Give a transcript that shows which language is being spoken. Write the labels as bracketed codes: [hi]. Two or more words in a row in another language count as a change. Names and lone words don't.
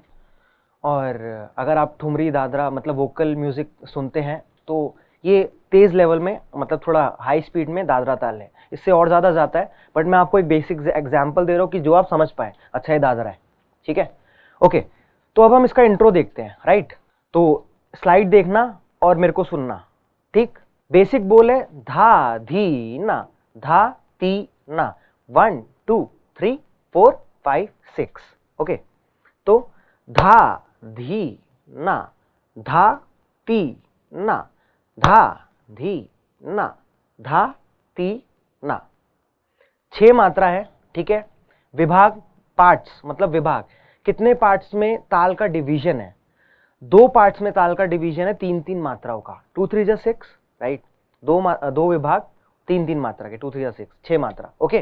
[hi] और अगर आप ठुमरी, दादरा, मतलब [en] vocal music [hi] सुनते हैं, तो ये तेज लेवल में, मतलब थोड़ा [en] high speed [hi] में दादरा ताल है. इससे और ज्यादा जाता है, बट मैं आपको एक [en] basic example [hi] दे रहा हूँ कि जो आप समझ पाए, अच्छा ये दादरा है, ठीक है? ओके, तो अब हम इसका इंट्रो देखते हैं, राइट? तो स्लाइड देखना और मेरे को सुनना, ठीक? बेसिक बोल है धा, धी, ना, धा, ती, ना, 1 2 3 4 5 6, ओके? तो धा, धी, ना, धा, ती, ना, धा, धी, ना, धा, ती, ना. 6 मात्रा है, ठीक है? विभाग, पार्ट्स, मतलब विभाग, कितने पार्ट्स में ताल का डिवीजन है? 2 पार्ट्स में ताल का डिवीजन है, 3-3 मात्राओं का, 2 3 जा 6, राइट? 2 विभाग, 3-3 मात्रा के, 2 3 जा 6, 6 मात्रा, ओके?